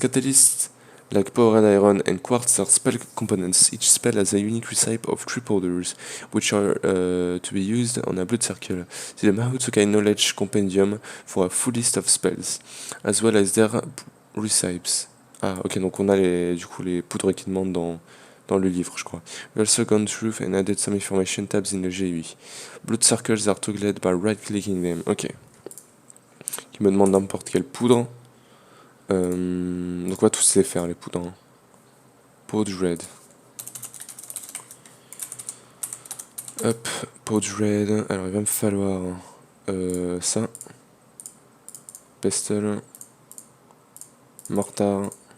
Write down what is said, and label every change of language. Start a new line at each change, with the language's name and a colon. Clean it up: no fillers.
English: Catalyst, like Power and Iron and Quartz are spell components. Each spell has a unique recipe of three powders, which are to be used on a blood circle. See the Mahotsukai Knowledge Compendium for a full list of spells, as well as their recipes.
French: Ah, ok, donc on a du coup, les poudres qui demandent dans le livre, je crois.
English: We also gone through and added some information tabs in the GUI. Blood circles are toggled by right-clicking them. Ok.
French: Qui me demande n'importe quelle poudre. Donc on va tous les faire, les poudres.
English: Hein. Powder Red.
French: Hop, Powder Red. Alors il va me falloir ça. Pestle. Mortar.